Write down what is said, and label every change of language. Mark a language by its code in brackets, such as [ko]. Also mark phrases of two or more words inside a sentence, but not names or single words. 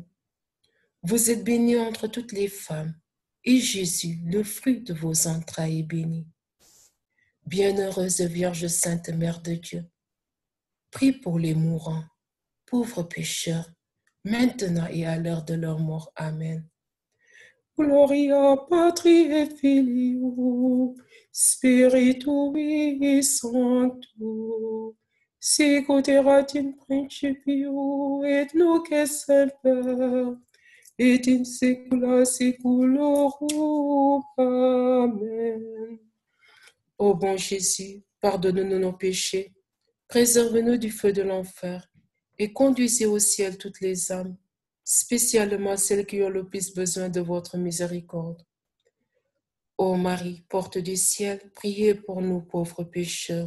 [fr] Vous êtes bénie entre toutes les femmes, et Jésus, le fruit de vos entrailles, est béni. Bienheureuse Vierge Sainte Mère de Dieu, prie pour les mourants, pauvres pécheurs, maintenant et à l'heure de leur mort. Amen. [la] Gloria Patri et Filio, Spiritui Sancto, sicut erat in principio et nunc et semper, et in saecula saeculorum. Amen. [fr] Ô bon Jésus, pardonne-nous nos péchés, préserve-nous du feu de l'enfer et conduisez au ciel toutes les âmes, spécialement celles qui ont le plus besoin de votre miséricorde. Ô Marie, porte du ciel, priez pour nous pauvres pécheurs.